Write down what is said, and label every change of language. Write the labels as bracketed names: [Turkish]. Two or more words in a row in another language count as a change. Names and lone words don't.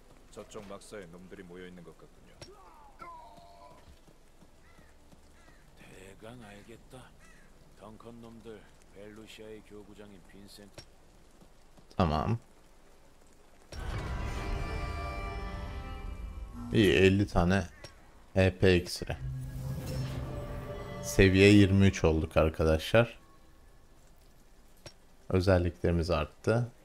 [Korean] 저쪽 막사에 놈들이 모여 있는 것 같군요. 대강 알겠다. 덩컨 놈들 벨루시아의 교구장인 빈센트. [Turkish] Tamam. İyi 50 tane HP iksiri. Seviye 23 olduk arkadaşlar. Özelliklerimiz arttı.